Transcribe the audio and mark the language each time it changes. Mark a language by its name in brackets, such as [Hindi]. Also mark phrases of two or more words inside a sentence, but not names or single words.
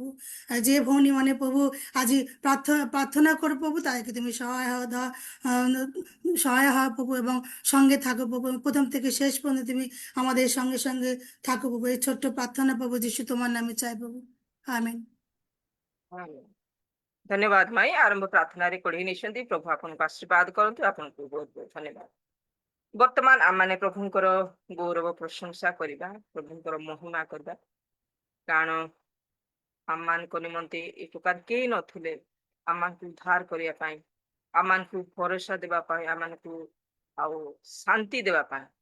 [Bangla] আর যে ভৌণী মানে প্রভু আজ প্রার্থনা করো প্রভু, তাদেরকে তুমি সহায় হও প্রভু, এবং সঙ্গে থাকো প্রভু। প্রথম থেকে শেষ পর্যন্ত তুমি আমাদের সঙ্গে সঙ্গে থাকো প্রভু। এই ছোট্ট প্রার্থনা প্রভু যিশু তোমার নামে চাই প্রভু, আমেন। ধন্যবাদ মাই। [Odia] ଆରମ୍ଭ ପ୍ରାର୍ଥନାରେ କଢେଇ ନେଇଛନ୍ତି। ପ୍ରଭୁ ଆପଣଙ୍କୁ ଆଶୀର୍ବାଦ କରନ୍ତୁ। ଆପଣଙ୍କୁ ବହୁତ ବହୁତ ଧନ୍ୟବାଦ। ବର୍ତ୍ତମାନ ଆମମାନେ ପ୍ରଭୁଙ୍କର ଗୌରବ ପ୍ରଶଂସା କରିବା, ପ୍ରଭୁଙ୍କର ମହିମା କରିବା, କାରଣ ଆମମାନଙ୍କ ନିମନ୍ତେ ଏ ପ୍ରକାର କେହି ନଥିଲେ ଆମମାନଙ୍କୁ ଉଦ୍ଧାର କରିବା ପାଇଁ, ଆମମାନଙ୍କୁ ଭରସା ଦେବା ପାଇଁ, ଆମମାନଙ୍କୁ ଆଉ ଶାନ୍ତି ଦେବା ପାଇଁ।